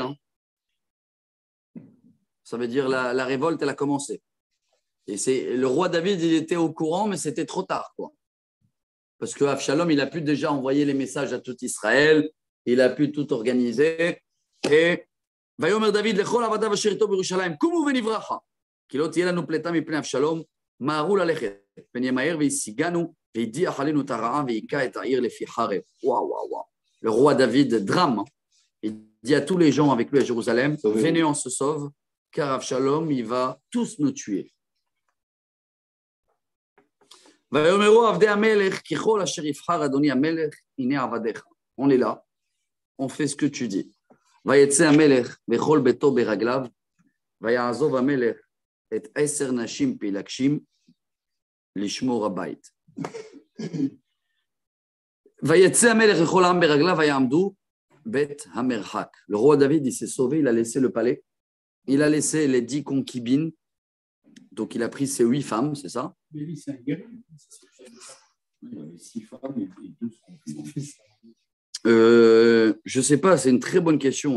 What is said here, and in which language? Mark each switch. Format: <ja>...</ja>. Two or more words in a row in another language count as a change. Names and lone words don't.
<fr>Hein. Ça veut dire la révolte, elle a commencé. Et le roi David, il était au courant, mais c'était trop tard, quoi. Parce que Avshalom, il a pu déjà envoyer les messages à tout Israël, il a pu tout organiser.</fr> <he>Et ויאמר דוד לכל עבדיו אשר איתו בירושלים, קומו ונברחה, כי לא תהיה לנו פלטה מפני אבשלום, מהרו ללכת, פן ימהר והשיגנו, והדיח עלינו את הרעה והיכה את העיר לפי חרב. וואו, וואו, וואו.</he> <fr>Le roi David, drame, il dit à tous les gens avec lui à Jérusalem, venez, on se sauve, car Avshalom, il va tous nous tuer.</fr> <he>ויאמרו עבדי המלך, ככל אשר יבחר אדוני המלך, הנה עבדיך.</he> <fr>On est là, on fait ce que tu dis.</fr> <he>ויצא המלך וכל ביתו ברגליו, ויעזוב המלך את 10 נשים פילגשים לשמור הבית. ויצא המלך וכל העם ברגליו, ויעמדו בית המרחק.</he> <fr>Le roi David, il s'est sauvé, il a laissé le palais, il a laissé les 10 concubines, donc il a pris ses 8 femmes, c'est ça? Oui, c'est un guerrier. Il y avait 6 femmes et 12 concubines. Je ne sais pas, c'est une très bonne question.</fr>